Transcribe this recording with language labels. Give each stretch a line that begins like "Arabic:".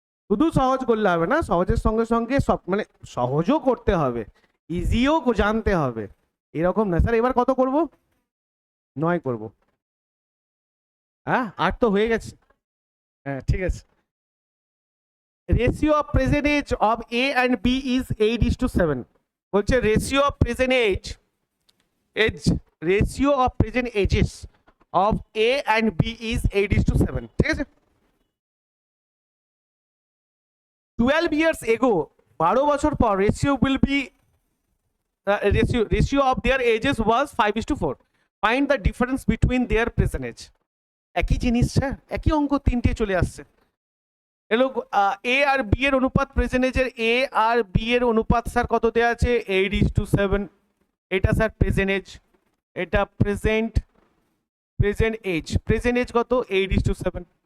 Bangla: শুধু সহজ করলে হবে না, সহজের সঙ্গে সঙ্গে সব মানে সহজও করতে হবে, ইজিও জানতে হবে, এরকম না। স্যার এবার কত করব? 9 করব। হ্যাঁ 8 তো হয়ে গেছে, হ্যাঁ ঠিক আছে।
English: Ratio of present age of A and B is 8:7। বলছে ratio of present age ratio of present ages of A and B is 8:7,
Bangla: ঠিক আছে।
English: 12 years ago,
Bangla: 12 বছর পর
English: ratio will be ratio of their ages was 5:4. Find the difference between their present age.
Bangla: একই জিনিস sir, একই অঙ্ক তিনটে চলে আসছে। এলো এ আর বি এর অনুপাত, প্রেজেন্ট এজের এ আর বি এর অনুপাত স্যার কত দেওয়া আছে 8:7। এটা স্যার প্রেজেন্ট এজ, এটা প্রেজেন্ট এজ, প্রেজেন্ট এজ কত 8:7।